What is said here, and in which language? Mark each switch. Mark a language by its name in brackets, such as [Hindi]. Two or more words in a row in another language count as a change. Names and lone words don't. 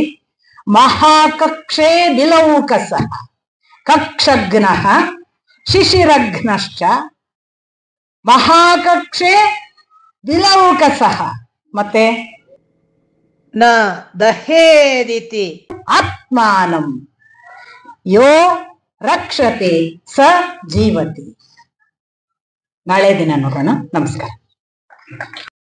[Sanskrit] ಮಹಾಕಕ್ಷೆ ಬಿಲೌಕಸ, ಕಕ್ಷಘ್ನ ಶಿಶಿರಘ್ನಶ್ಚ ಮಹಾಕಕ್ಷೆ ಬಿಲೌಕಸ. [Kannada] ಮತ್ತೆ [Sanskrit] ನ ದಹೇದಿತಿ ಆತ್ಮಾನಂ ಯೋ ರಕ್ಷತೆ ಸ ಜೀವತಿ. [Kannada] ನಾಳೆ ದಿನ ನೋಡೋಣ. ನಮಸ್ಕಾರ.